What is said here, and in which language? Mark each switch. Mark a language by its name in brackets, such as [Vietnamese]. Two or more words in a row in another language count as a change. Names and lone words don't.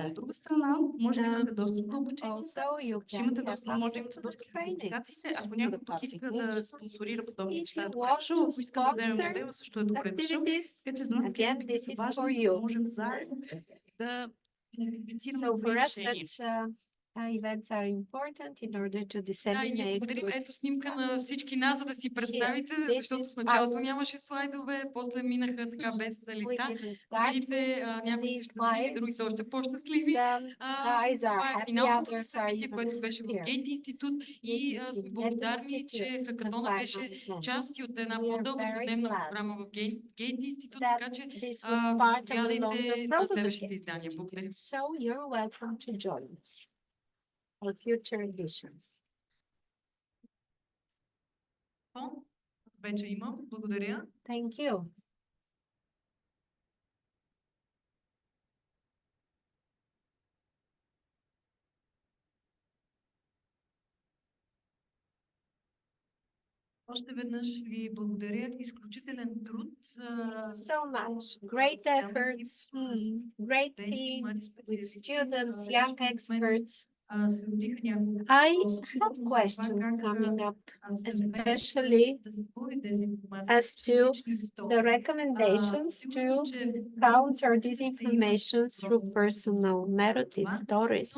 [Bulgarian] От друга страна, може да имате достъп до обучението, ще имате достъп, може да имате достъп до публикациите. Ако някой пък иска да спонсорира подобни неща, добре дошъл. Ако иска да вземе модела, също е добре дошъл. Така че за нас екипите са важни, за да можем заедно да идентифицираме това решение. [English] Events are important in order to disseminate. [Bulgarian] Да, и благодарим. Ето снимка на всички нас, за да си представите, защото в началото нямаше слайдове, после минаха така без лица. Видите, някои са щастливи, други са още по-щастливи. Това е финалното ни събитие, което беше в Гейт институт и сме благодарни, че хакатона беше част от една по-дълга дневна програма в Гейт институт, така че заповядайте на следващите издания. Благодарим. [English] So you're welcome to join us for future editions. [Bulgarian] Вече има. Благодаря. [English] Thank you. [Bulgarian] Още веднъж ви благодаря. Изключителен труд. [English] So much. Great efforts, great team with students, young experts. I have questions coming up, especially as to the recommendations to counter disinformation through personal narrative stories.